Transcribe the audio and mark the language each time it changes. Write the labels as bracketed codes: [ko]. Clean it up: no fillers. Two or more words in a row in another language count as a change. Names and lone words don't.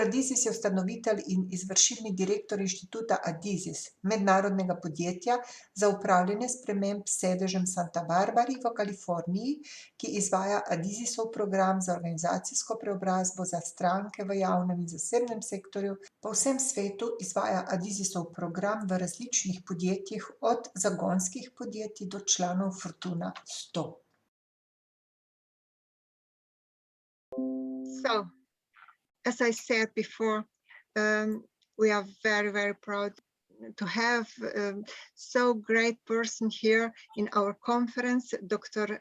[sl] Adizes je ustanovitelj in izvršilni direktor inštituta Adizes, mednarodnega podjetja za upravljanje sprememb s sedežem Santa Barbari v Kaliforniji, ki izvaja Adizesov program za organizacijsko preobrazbo za stranke v javnem in zasebnem sektorju. Po vsem svetu izvaja Adizesov program v različnih podjetjih, od zagonskih podjetij do članov Fortuna 100. [en] As I said before, we are very, very proud to have so great person here in our conference, Dr.